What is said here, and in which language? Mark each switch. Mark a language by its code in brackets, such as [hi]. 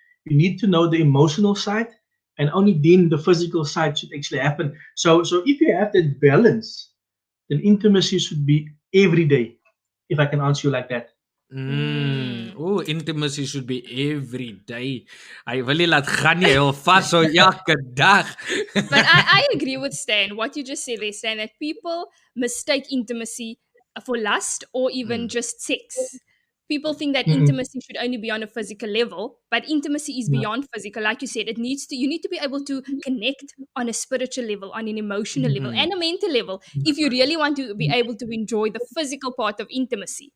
[en] You need to know the emotional side, and only then the physical side should actually happen. So if you have that balance, then intimacy should be every day, if I can answer you like that. Oh, intimacy should be every day. [af] Hy wil nie laat gaan nie, hy wil vashou elke dag. [en] But I agree with Stan. What you just said there, Stan, that people mistake intimacy for lust or even just sex. People think that intimacy should only be on a physical level, but intimacy is beyond physical. Like you said, you need to be able to connect on a spiritual level, on an emotional level, and a mental level if you really want to be able to enjoy the physical part of intimacy.